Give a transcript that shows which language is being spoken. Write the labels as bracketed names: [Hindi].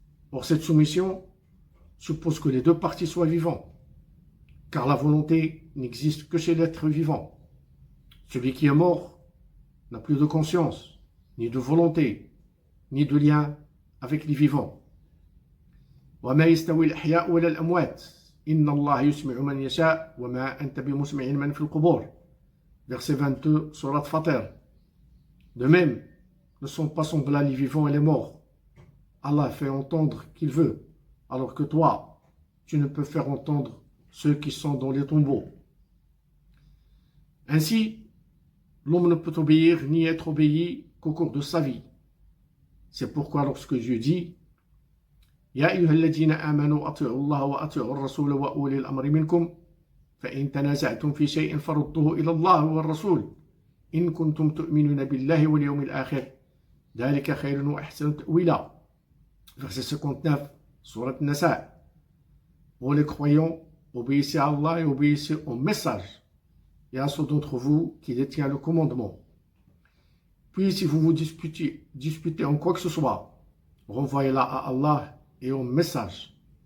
[French] Or, cette soumission suppose que les deux parties soient vivants, car la volonté n'existe que chez l'être vivant. Celui qui est mort n'a plus de conscience, ni de volonté, ni de lien avec les vivants. [Arabic] وما يستوي الأحياء ولا الأموات إن الله يسمع من يشاء وما أنت بمسمع من في القبور. [French] Verset 22, Surat Fatir. De même, ne sont pas semblables les vivants et les morts. Allah fait entendre qu'il veut, alors que toi, tu ne peux faire entendre ceux qui sont dans les tombeaux. Ainsi, l'homme ne peut obéir ni être obéi qu'au cours de sa vie. C'est pourquoi lorsque Dieu dit [Arabic] يا أيها الذين آمنوا أطيعوا الله وأطيعوا الرسول وأولي الأمر منكم فإن تنازعتم في شيء فردوه إلى الله والرسول إن كنتم تؤمنون بالله واليوم الآخر ذلك خير وأحسن تأويلا. [French] Verset 59, Surat Nasa. Pour les croyants, obéissez à Allah et obéissez au message et à ceux d'entre vous qui détient le commandement. Puis si vous vous disputez en quoi que ce soit, renvoyez-la à Allah et au message.